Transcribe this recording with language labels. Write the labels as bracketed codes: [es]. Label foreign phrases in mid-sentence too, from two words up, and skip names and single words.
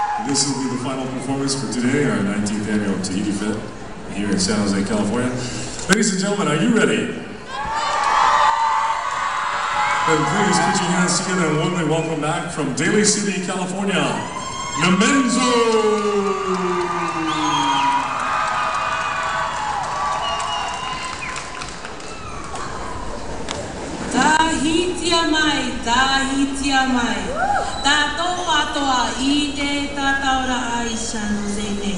[en] This will be the final performance for today, our 19th annual Tahiti Fit here in San Jose, California. Ladies and gentlemen, are you ready? Then please put your hands together and warmly welcome back from Daly City, California, Namenzo! [ty] Tahitia mai, tātou atoa I te tātaura ai San Jose nei.